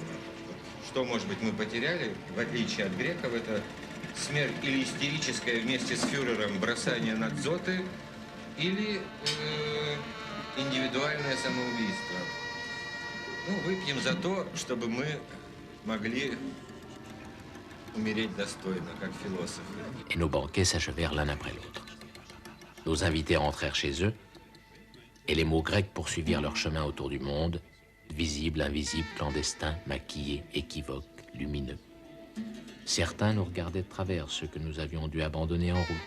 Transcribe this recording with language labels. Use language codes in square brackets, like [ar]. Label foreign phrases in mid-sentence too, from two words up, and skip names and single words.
[ru] Что, может быть, мы потеряли, в отличие от греков, это смерть или истерическая вместе с фюрером бросание на дзоты, или индивидуальное самоубийство. Ну, выпьем за то, чтобы мы могли умереть достойно, как философы. [fr] Et nos banquets s'achevèrent l'un après l'autre. Nos invités rentrèrent chez eux, et les mots grecs poursuivirent leur chemin autour du monde, visibles, invisibles, clandestins, maquillés, équivoques, lumineux. Certains nous regardaient de travers, ceux que nous avions dû abandonner en route.